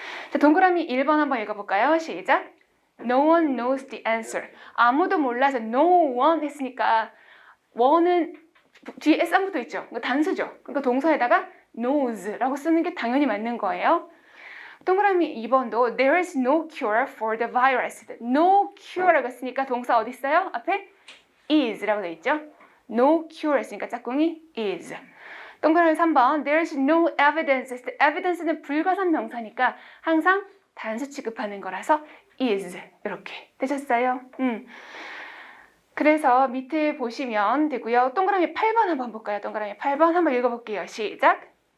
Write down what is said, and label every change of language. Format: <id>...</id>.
<ko>자, 동그라미 1번 한번 읽어볼까요? 시작!</ko> <en>No one knows the answer.</en> <ko>아무도 몰라서 no one 했으니까 one은 뒤에 s 붙어 있죠. 단수죠. 그러니까 동사에다가 knows라고 쓰는 게 당연히 맞는 거예요. 동그라미 2번도</ko> <en>There is no cure for the virus. No cure</en> <ko>라고 했으니까 동사 어디 있어요? 앞에 is라고 되어 있죠.</ko> <en>No cure</en> <ko>했으니까 짝꿍이</ko> <en>is.</en> <ko>동그라미 3번</ko> <en>There is no evidence.</en> <ko>evidence는 불가산 명사니까 항상 단수 취급하는 거라서 is 이렇게 되셨어요. 그래서 밑에 보시면 되고요. 동그라미 8번 한번 볼까요? 동그라미 8번 한번 읽어볼게요. 시작!</ko>